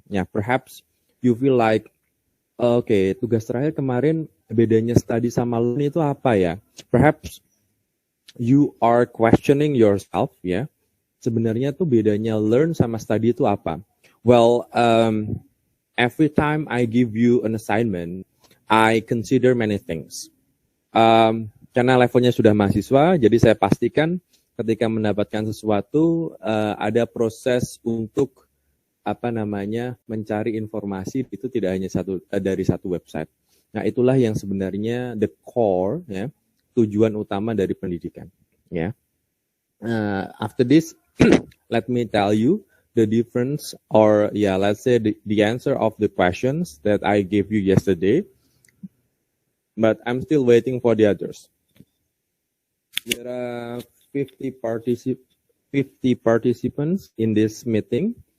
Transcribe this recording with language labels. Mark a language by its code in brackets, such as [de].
[id] Ya, [en] perhaps you feel like, okay, [id] tugas terakhir kemarin bedanya study sama learn itu apa ya? [en] Perhaps you are questioning yourself, ya. [id] Sebenarnya tuh bedanya learn sama study itu apa? [en] Well, every time I give you an assignment, I consider many things. [id] Karena levelnya sudah mahasiswa, jadi saya pastikan ketika mendapatkan sesuatu ada proses untuk mencari informasi, itu tidak hanya dari satu website. Nah, itulah yang sebenarnya the core, ya, tujuan utama dari pendidikan. Ya. [en] After this, let me tell you the difference, or let's say the answer of the questions that I gave you yesterday. But I'm still waiting for the others. There are 50 participants in this meeting.